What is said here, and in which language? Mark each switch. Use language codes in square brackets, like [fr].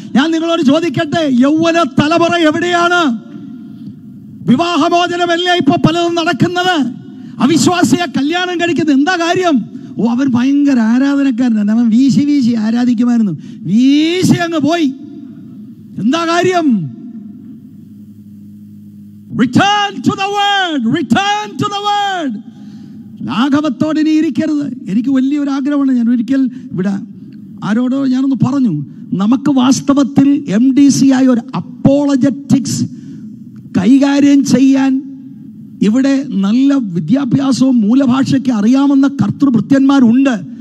[ml] ഞാൻ നിങ്ങളോട് ചോദിക്കട്ടെ, യൗവന തലമുറ എവിടെയാണ്? വിവാഹമോചനമല്ലേ ഇപ്പൊ പലതും നടക്കുന്നത്? അവിശ്വാസിയെ കല്യാണം കഴിക്കുന്നത്. എന്താ കാര്യം? അവൻ ഭയങ്കര ആരാധനക്കാരനാണ്, അവൻ വീശി വീശി ആരാധിക്കുമായിരുന്നു, വീശി അങ്ങ് പോയി. എന്താ കാര്യം? [en] Return to the word, return to the word. [ml] ലാഘവത്തോടെ ഇനി ഇരിക്കരുത്. എനിക്ക് വലിയൊരു ആഗ്രഹമാണ്. ഞാൻ ഒരിക്കൽ ഇവിടെ ആരോടോ ഞാനൊന്ന് പറഞ്ഞു, നമുക്ക് വാസ്തവത്തിൽ MDC ആയ ഒരു അപ്പോളജറ്റിക്സ് കൈകാര്യം ചെയ്യാൻ ഇവിടെ നല്ല വിദ്യാഭ്യാസവും മൂലഭാഷയ്ക്ക് അറിയാവുന്ന കർത്തൃഭൃത്യന്മാരുണ്ട്.